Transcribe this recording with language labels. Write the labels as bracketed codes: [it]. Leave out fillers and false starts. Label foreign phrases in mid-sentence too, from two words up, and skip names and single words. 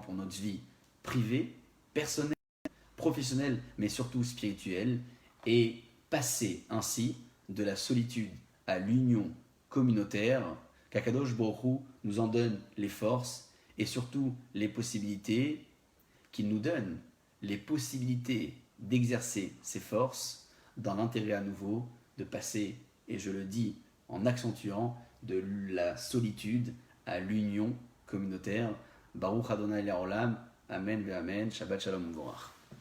[fr] pour notre vie privée, personnelle, professionnelle, mais surtout spirituelle, et passer ainsi de la solitude à l'union communautaire, qu' [he] הקדוש ברוך הוא [fr] nous en donne les forces et surtout les possibilités, qu'il nous donne les possibilités d'exercer ces forces dans l'intérêt à nouveau de passer, et je le dis en accentuant, de la solitude à l'union communautaire. [he] ברוך אדוני לעולם, אמן ואמן, שבת שלום ומבורך.